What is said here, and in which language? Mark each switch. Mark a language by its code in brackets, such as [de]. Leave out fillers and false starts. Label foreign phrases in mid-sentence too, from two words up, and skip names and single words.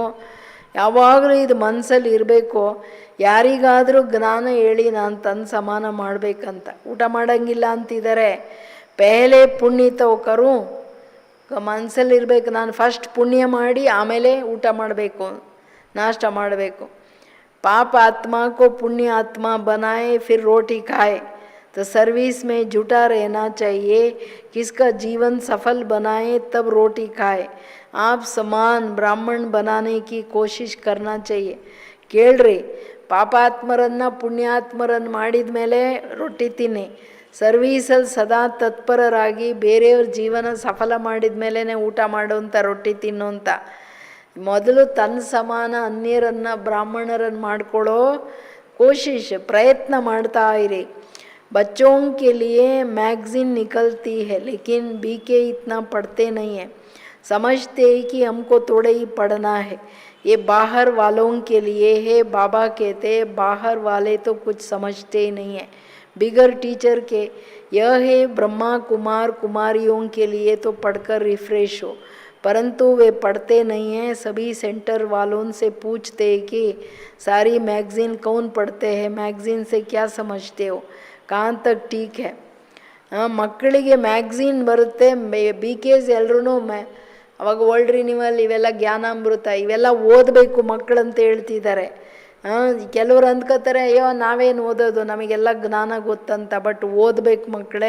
[kn] ಯಾವಾಗಲೂ ಇದು ಮನಸ್ಸಲ್ಲಿ ಇರಬೇಕು. ಯಾರಿಗಾದರೂ ಜ್ಞಾನ ಹೇಳಿ ನಾನು ತನ್ನ ಸಮಾನ ಮಾಡಬೇಕಂತ. ಊಟ ಮಾಡೋಂಗಿಲ್ಲ ಅಂತಿದ್ದಾರೆ. [hi] पहले पुण्य तो करो [kn] ಮನಸ್ಸಲ್ಲಿರಬೇಕು, ನಾನು ಫಸ್ಟ್ ಪುಣ್ಯ ಮಾಡಿ ಆಮೇಲೆ ಊಟ ಮಾಡಬೇಕು, ನಾಷ್ಟ ಮಾಡಬೇಕು. [hi] पाप आत्मा को पुण्य आत्मा बनाए फिर रोटी खाए. तो सर्विस में जुटा रहना चाहिए. किसका जीवन सफल बनाए तब रोटी खाए. आप समान ब्राह्मण बनाने की कोशिश करना चाहिए. [kn] ಕೇಳ್ರಿ, ಪಾಪಾತ್ಮರನ್ನು ಪುಣ್ಯಾತ್ಮರನ್ನು ಮಾಡಿದ ಮೇಲೆ ರೊಟ್ಟಿ ತಿನ್ನಿ. ಸರ್ವೀಸಲ್ಲಿ ಸದಾ ತತ್ಪರರಾಗಿ ಬೇರೆಯವ್ರ ಜೀವನ ಸಫಲ ಮಾಡಿದ ಮೇಲೇ ಊಟ ಮಾಡೋಂಥ, ರೊಟ್ಟಿ ತಿನ್ನೋಂಥ. ಮೊದಲು ತನ್ನ ಸಮಾನ ಅನ್ಯರನ್ನು ಬ್ರಾಹ್ಮಣರನ್ನು ಮಾಡ್ಕೊಳ್ಳೋ ಕೋಶಿಶ್ ಪ್ರಯತ್ನ ಮಾಡ್ತಾ ಇರಿ. [hi] बच्चों के लिए मैगज़ीन निकलती है लेकिन बीके इतना पढ़ते नहीं हैं. समझते हैं कि हमको थोड़े ही पढ़ना है. ये बाहर वालों के लिए है. बाबा कहते हैं बाहर वाले तो कुछ समझते ही नहीं हैं. बिगर टीचर के यह है ब्रह्मा कुमार कुमारियों के लिए तो पढ़कर रिफ्रेश हो. परंतु वे पढ़ते नहीं हैं. सभी सेंटर वालों से पूछते हैं कि सारी मैगज़ीन कौन पढ़ते हैं, मैगज़ीन से क्या समझते हो, कहाँ तक ठीक है. [kn] ಮಕ್ಕಳಿಗೆ ಮ್ಯಾಗ್ಝೀನ್ ಬರುತ್ತೆ. BKs ಎಲ್ಲರೂ ಅವಾಗ ವರ್ಲ್ಡ್ ರಿನ್ಯೂವಲ್ ಇವೆಲ್ಲ ಜ್ಞಾನಾಮೃತ ಇವೆಲ್ಲ ಓದಬೇಕು ಮಕ್ಕಳಂತ ಹೇಳ್ತಿದ್ದಾರೆ. ಕೆಲವರು ಅಂದ್ಕೋತಾರೆ ಅಯ್ಯೋ ನಾವೇನು ಓದೋದು, ನಮಗೆಲ್ಲ ಜ್ಞಾನ ಗೊತ್ತಂತ. ಬಟ್ ಓದಬೇಕು ಮಕ್ಕಳೇ.